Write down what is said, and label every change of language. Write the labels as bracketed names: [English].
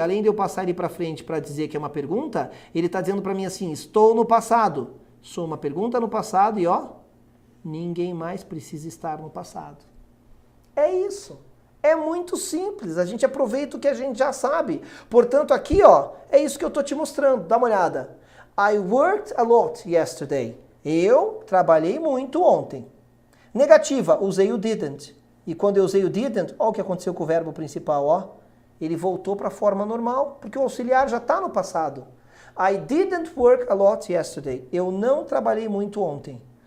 [Portuguese] Além de eu passar ele para frente para dizer que é uma pergunta, ele está dizendo para mim assim, estou no passado. Sou uma pergunta no passado e ó, ninguém mais precisa estar no passado. É isso. É muito simples. A gente aproveita o que a gente já sabe. Portanto, aqui, ó, é isso que eu estou te mostrando. Dá uma olhada. [English] I worked a lot yesterday. [Portuguese] Eu trabalhei muito ontem. Negativa, usei o didn't. E quando eu usei o didn't, olha o que aconteceu com o verbo principal, ó. Ele voltou para a forma normal, porque o auxiliar já está no passado. [English] I didn't work a lot yesterday. [Portuguese] Eu não trabalhei muito ontem.